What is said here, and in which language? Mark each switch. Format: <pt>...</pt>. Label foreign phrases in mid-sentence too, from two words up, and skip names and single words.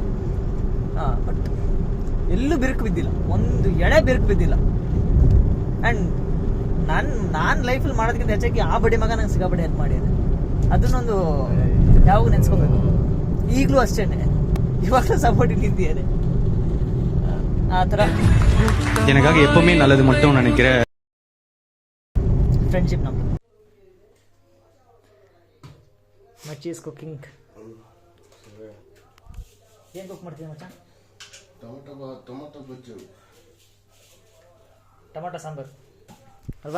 <kn>ಬಟ್ ಎಲ್ಲೂ ಬಿರುಕು ಬಿದ್ದಿಲ್ಲ, ಒಂದು ಎಳೆ ಬಿರುಕು ಬಿದ್ದಿಲ್ಲ. ಆ್ಯಂಡ್ ನಾನು ಲೈಫಲ್ಲಿ ಮಾಡೋದಕ್ಕಿಂತ ಹೆಚ್ಚಾಗಿ ಆ ಬಡಿ ಮಗ ನಂಗೆ ಸಿಗಾಬಡಿ ಹೆಲ್ಪ್ ಮಾಡಿದೆ. ಅದನ್ನೊಂದು ಯಾವಾಗ ನೆನ್ಸ್ಕೋಬೇಕು. ಈಗಲೂ ಅಷ್ಟೇ, ಇವಾಗಲೂ ಸಪೋರ್ಟಿಗೆ ನಿಂತಿದ್ದಾರೆ. ಆ ಥರ</kn> <ta>எனக்காக எப்பவுமே நல்லது மட்டும் நினைக்கிற</ta> <kn>ಫ್ರೆಂಡ್ಶಿಪ್ ನಮ್ಮದು.</kn> <en>machi is cooking.</en> <kn>ಏನು ಕುಕ್ ಮಾಡ್ತೀವಿ ಮಚ್ಚ? ಟೊಮೊಟೊ ಗೊಜ್ಜು, ಟೊಮೊಟೊ ಸಾಂಬಾರು ಅಲ್ವಾ?</kn>